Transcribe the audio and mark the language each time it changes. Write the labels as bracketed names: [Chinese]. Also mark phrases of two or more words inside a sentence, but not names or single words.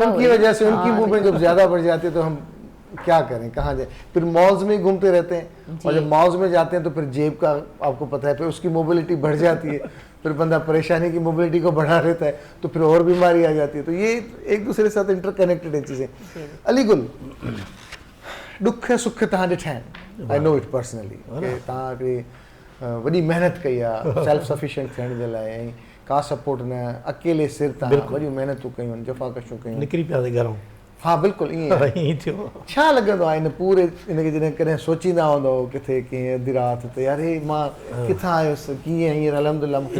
[Hindi] उनकी वजह से उनकी मूवमेंट जब ज़्यादा बढ़ जाती है तो हम क्या करें, कहाँ जाए? फिर मॉल्स में घूमते रहते हैं, और जब मॉल्स में जाते हैं तो फिर जेब का आपको पता है, फिर उसकी मोबिलिटी बढ़ जाती है, फिर बंदा परेशानी की मोबिलिटी को बढ़ा रहता है, तो फिर और बीमारी आ जाती है। तो ये एक दूसरे के साथ इंटरकनेक्टेड है चीज़ें। [Sindhi] अलीगुल, दुख सुख तव्हां ॾिठा आहिनि, [English] I know it personally, [Sindhi] कि तव्हां हिकिड़ी वॾी महिनत कई आहे [English] self sufficient [Sindhi] थियण जे लाइ, ऐं का सपोर्ट न, अकेले सिर तां वॾियूं महिनतूं कयूं आहिनि, जफ़ाकशियूं कयूं, निकिरी पिया घरों। हाँ बिल्कुलु ईअं थियो। छा लॻंदो आहे इन पूरे इनखे जॾहिं कॾहिं सोचींदा हूंदो किथे कीअं अधी राति ते, यार हे मां किथां आयुसि, कीअं हींअर अल्हम्दुलिल्लाह।